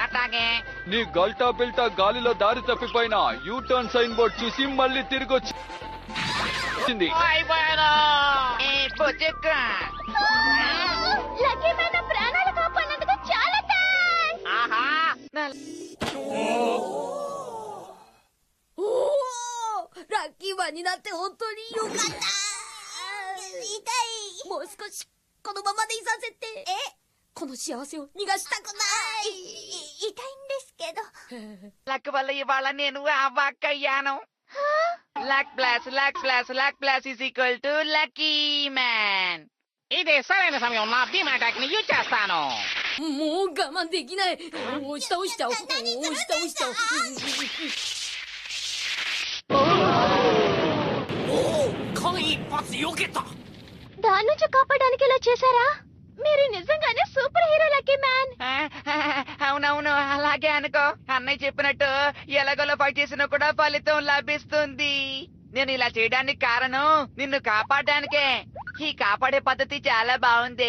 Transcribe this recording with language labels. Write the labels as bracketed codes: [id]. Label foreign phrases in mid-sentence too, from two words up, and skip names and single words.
[te] అట్లాగే. నీ గల్టా బిల్టా గాలిలో దారి తప్పిపోయినా [en] U-turn sign board [te] చూసి మళ్ళీ తిరిగి వచ్చింది. అయిపోయాను. లక్కీ మ్యాన్ నా ప్రాణాలు కాపాడినందుకు చాలా థాంక్స్. ఆహా, [ja] ラッキーマンになって本当によかった。痛い。もう少しこのままでいさせて。この幸せを逃がしたくない。痛いんですけど。 [te] లక్ వల్ల ఇవాళ నేను అవాక్కయ్యాను. [en] luck plus luck plus luck plus is equal to Lucky Man. [te] ఇదే సరైన సమయం. నా [en] beam attack [te] ని యూజ్ చేస్తాను. [ja] もう我慢できない。押し倒しちゃおう。押し倒しちゃおう。間一髪避けた。 [te] దాని నుంచి కాపాడడానికి ఇలా చేశారా? మీరు నిజంగానే [en] super hero [te] లక్కీ మ్యాన్. అవునవును, అలాగే అనుకో. అన్నయ్య చెప్పినట్టు ఎలాగోలా ఫైట్ చేసినా కూడా ఫలితం లభిస్తుంది. నేను ఇలా చేయడానికి కారణం నిన్ను కాపాడడానికే. ఈ కాపాడే పద్ధతి చాలా బాగుంది.